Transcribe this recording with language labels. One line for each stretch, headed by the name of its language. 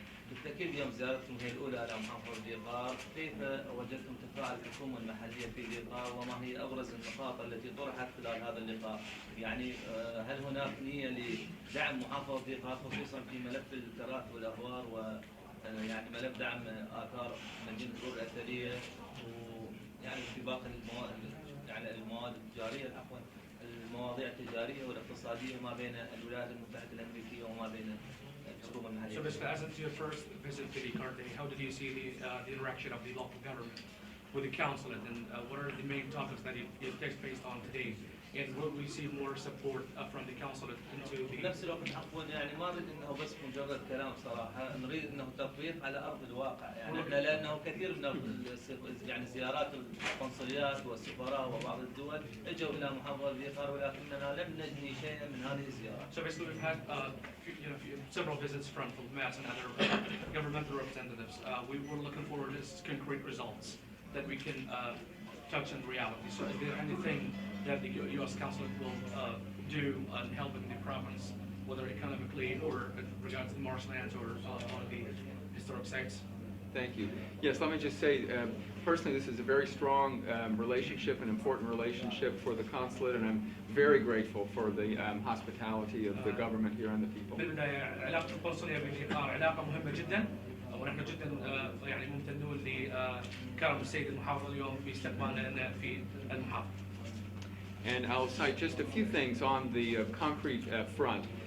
Arabic: بالتاكيد يوم زيارتكم هي الاولى على محافظه ذيقار، كيف وجدتم تفاعل الحكومه المحليه في ذيقار وما هي ابرز النقاط التي طرحت خلال هذا اللقاء؟ يعني هل هناك نيه لدعم محافظه ذيقار خصوصا في ملف التراث والاغوار ويعني ملف دعم اثار مدينه الرور الاثريه ويعني في باقي المواد التجاريه عفوا المواضيع التجاريه والاقتصاديه ما بين الولايات المتحده الامريكيه وما بين
English: So basically, as it's your first visit to the Cartagena, how did you see the interaction of the local government with the consulate, and what are the main topics that it takes place on today? And will we see more support from the consulate into the...
Arabic: بنفس الوقت عفوا يعني ما نريد انه بس مجرد كلام صراحه، نريد انه تطبيق على ارض الواقع، يعني احنا لانه كثير من يعني زيارات القنصليات والسفراء وبعض الدول اجوا الى محافظه ذيقار ولكننا لم نجني شيئا من هذه الزيارات.
English: So basically, we've had several visits from diplomatic and other governmental representatives. We were looking forward to concrete results that we can touch in reality. So is there anything that the U.S. consulate will do in helping the province, whether economically or in regards to the marshlands or on the historic sites? Thank you. Yes, let me just say, personally, this is a very strong relationship, an important relationship for the consulate, and I'm very grateful for the hospitality of the government here and the people.
Arabic: بالبداية علاقة القنصلية بذيقار علاقة مهمة جدا، ونحن جدا يعني ممتنون لكرم السيد المحافظ اليوم في استقبالنا لنا في المحافظة.
English: And I'll cite just a few things on the concrete front.